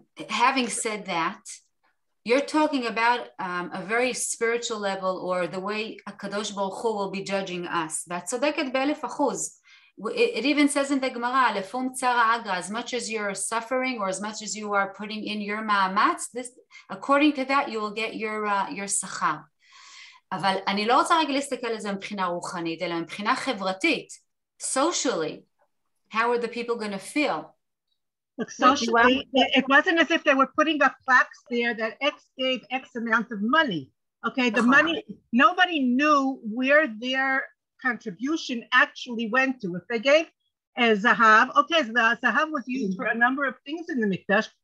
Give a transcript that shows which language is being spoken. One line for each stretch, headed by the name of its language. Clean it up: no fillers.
English: Having said that, you're talking about a very spiritual level, or the way HaKadosh Baruch Hu will be judging us.
Hebrew: ואת צודקת ב1,000%.
English: It even says in the Gemara,
Aramaic: לפום צרה אגרא,
English: as much as you're suffering or as much as you are putting in your מאמץ, according to that you will get your שכר.
Hebrew: אבל אני לא רוצה רגע להסתכל על זה מבחינה רוחנית, אלא מבחינה חברתית,
English: socially, how are the people going to feel? Look, socially, it wasn't as if they were putting up plaques there that X gave X amount of money. Okay, the money, nobody knew where their contribution actually went to. If they gave a zahav, okay, the zahav was used for a number of things in the mikdash.